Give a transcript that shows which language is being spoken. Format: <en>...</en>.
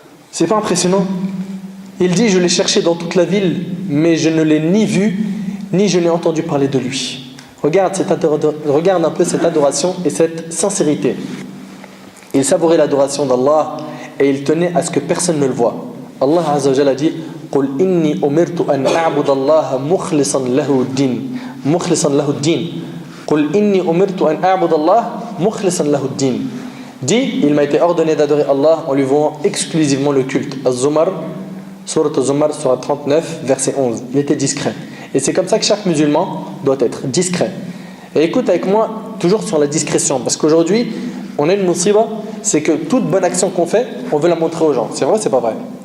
<fr>C'est pas impressionnant? Il dit, je l'ai cherché dans toute la ville, mais je ne l'ai ni vu, ni je n'ai entendu parler de lui. Regarde un peu cette adoration et cette sincérité. Il savourait l'adoration d'Allah et il tenait à ce que personne ne le voie. Allah Azza wa Jalla a dit,</fr> <ar>قُلْ إِنِّي أُمِرْتُ أَنْ أَعْبُدَ اللَّهَ مُخْلِصًا لَهُ الدِّينَ قُلْ إِنِّي أُمِرْتُ أَنْ أَعْبُدَ اللَّهَ مُخْلِصًا لَهُ الدِّينَ.</ar> <fr>Dit, il m'a été ordonné d'adorer Allah en lui vouant exclusivement le culte. Az-Zumar, Surat Az-Zumar, Surat 39, verset 11. Il était discret. Et c'est comme ça que chaque musulman doit être discret. Et écoute avec moi, toujours sur la discrétion, parce qu'aujourd'hui, on a une musiba, c'est que toute bonne action qu'on fait, on veut la montrer aux gens. C'est vrai ou c'est pas vrai?</fr>